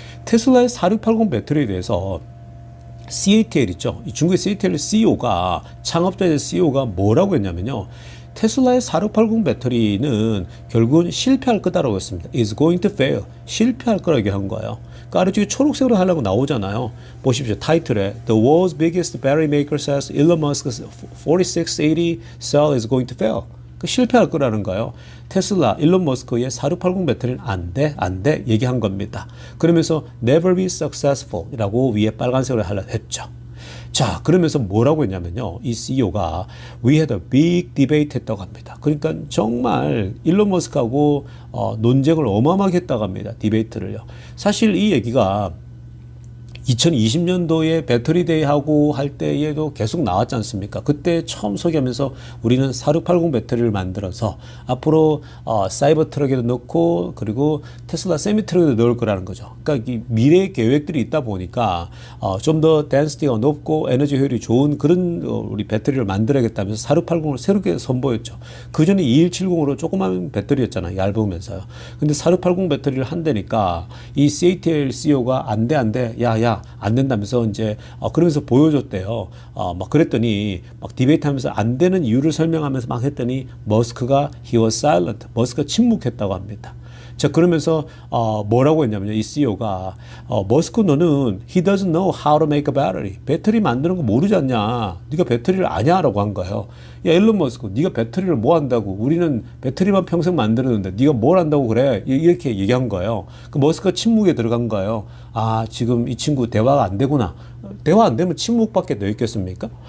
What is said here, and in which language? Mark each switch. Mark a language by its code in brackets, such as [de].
[ko] 테슬라의 4680 배터리에 대해서 CATL 있죠. 이 중국의 CATL CEO가 창업자의 CEO가 뭐라고 했냐면요. 테슬라의 4680 배터리는 결국은 실패할 거다라고 했습니다. [en] Is going to fail. [ko] 실패할 거라고 한 거예요. 그 아래쪽에 초록색으로 하려고 나오잖아요. 보십시오. 타이틀에 [en] The world's biggest battery maker says Elon Musk's 4680 cell is going to fail. [ko] 그 실패할 거라는 거예요. 테슬라, 일론 머스크의 4680 배터리는 안 돼 얘기한 겁니다. 그러면서 [en] never be successful [ko] 이라고 위에 빨간색으로 하려고 했죠. 자, 그러면서 뭐라고 했냐면요. 이 CEO가 [en] we had a big debate [ko] 했다고 합니다. 그러니까 정말 일론 머스크하고 논쟁을 어마어마하게 했다고 합니다. 디베이트를요. 사실 이 얘기가 2020년도에 배터리 데이하고 할 때에도 계속 나왔지 않습니까? 그때 처음 소개하면서 우리는 4680 배터리를 만들어서 앞으로 사이버 트럭에도 넣고 그리고 테슬라 세미 트럭에도 넣을 거라는 거죠. 그러니까 이 미래 계획들이 있다 보니까 좀 더 덴시티가 높고 에너지 효율이 좋은 그런 우리 배터리를 만들어야겠다면서 4680을 새롭게 선보였죠. 그 전에 2170으로 조그만 배터리였잖아요. 얇으면서요. 근데 4680 배터리를 한다니까 이 CATL CEO가 안 돼. 야, 안 된다면서 이제 그러면서 보여줬대요. 막 그랬더니 막 디베이트 하면서 안 되는 이유를 설명하면서 막 했더니 머스크가 [en] he was silent. [ko] 머스크가 침묵했다고 합니다. 자, 그러면서 뭐라고 했냐면요. 이 CEO가 머스크 너는 [en] he doesn't know how to make a battery. [ko] 배터리 만드는 거 모르지 않냐. 네가 배터리를 아냐라고 한 거예요. 야, 일론 머스크, 네가 배터리를 뭐 한다고? 우리는 배터리만 평생 만들었는데 네가 뭘 한다고 그래? 이렇게 얘기한 거예요. 그 머스크가 침묵에 들어간 거예요. 아, 지금 이 친구 대화가 안 되구나. 대화 안 되면 침묵밖에 더 있겠습니까?